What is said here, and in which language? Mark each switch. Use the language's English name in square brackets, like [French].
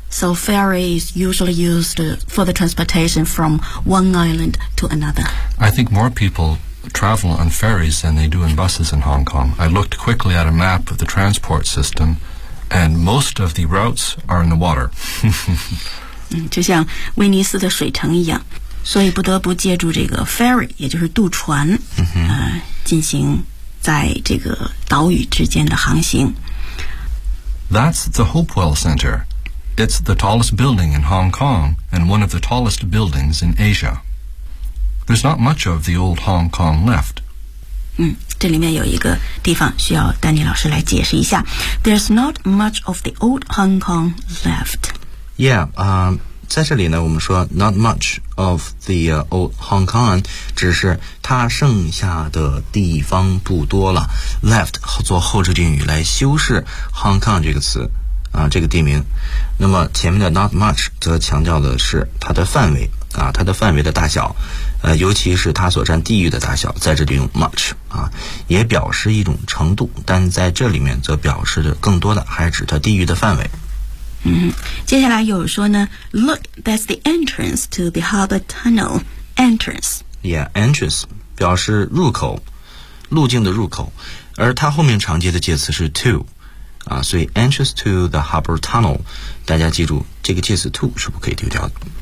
[English] So ferry is usually used for the transportation from one island to another. I think more people travel on ferries than they do in buses in Hong Kong. I looked quickly at a map of the transport system, and most of the routes are in the water. [Chinese] 就像威尼斯的水城一样，所以不得不借助这个 ferry， 也就是渡船，进行在这个岛屿之间的航行。 [English] That's the Hopewell Center. It's the tallest building in Hong Kong and one of the tallest buildings in Asia. There's not much of the old Hong Kong left. [Chinese] 这里面有一个地方需要丹尼老师来解释一下。 [English] There's not much of the old Hong Kong left. [Chinese] Yeah, 在这里呢，我们说 [English] not much of the old Hong Kong， [Chinese] 只是它剩下的地方不多了。 Left 做后置定语来修饰 Hong Kong 这个词，这个地名。那么前面的 not much 则强调的是它的范围，它的范围的大小，尤其是它所占地域的大小，在这里用 much， 也表示一种程度，但在这里面则表示的更多的还指它地域的范围。接下来有说呢 [English] Look, that's the entrance to the harbor tunnel. Entrance. [Chinese] Yeah, entrance 表示入口，路径的入口，而它后面常接的介词是 to， 所以 [English] entrance to the harbor tunnel， [Chinese] 大家记住这个介词 to 是不可以丢掉的。